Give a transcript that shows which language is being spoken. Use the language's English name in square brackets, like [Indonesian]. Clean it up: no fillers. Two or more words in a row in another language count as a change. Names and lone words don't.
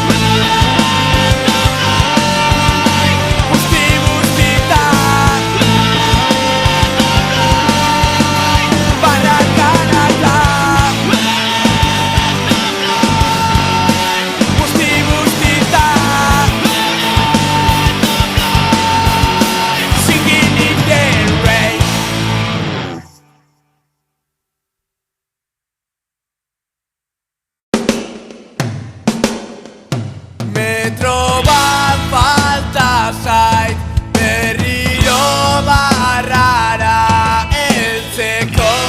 [Basque] Guzti guztitan banakanaka, guzti guztitan [English] singing in the rain. [Basque] Metro bat falta zait berriro barrara heltzeko.